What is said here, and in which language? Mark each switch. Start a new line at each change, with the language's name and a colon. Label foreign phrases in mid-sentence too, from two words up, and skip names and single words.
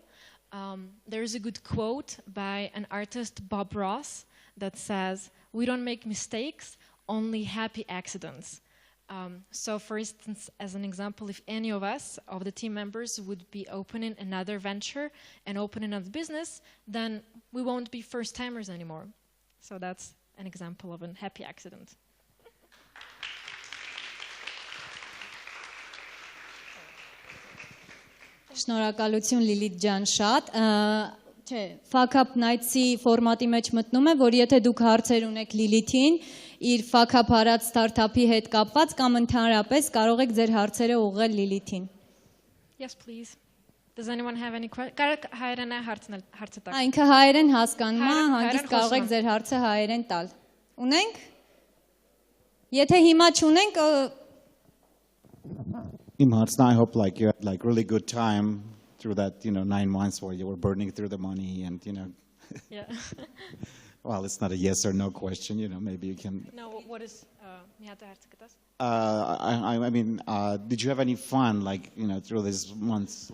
English: There is a good quote by an artist, Bob Ross, that says, "We don't make mistakes, only happy accidents." So for instance, as an example, if any of us, of the team members, would be opening another venture and opening a business, then we won't be first-timers anymore. So that's an example of a happy accident.
Armenian: Շնորհակալություն Լիլիթ ջան շատ։ Չէ, Fuckup Nights-ի ֆորմատի մեջ մտնում է, որ եթե դուք հարցեր ունեք Լիլիթին, իր Fuckup արած ստարտափի հետ կապված կամ ընդհանրապես կարող եք ձեր հարցերը ուղղել Լիլիթին։
English: Yes, please. Does anyone have any questions?
Armenian: Հայերեն է հարցը տակ։ Ինքը հայերեն հասկանում է, հանգիստ կարող եք խոսում ձեր հարցը հայերեն տալ։ Ունենք։ Եթե հիմա չունենք,
English: I hope like you had really good time through that 9 months where you were burning through the money and Yeah. well, it's not a yes or no question, maybe you can. No, what is I mean, did you have any fun through these months?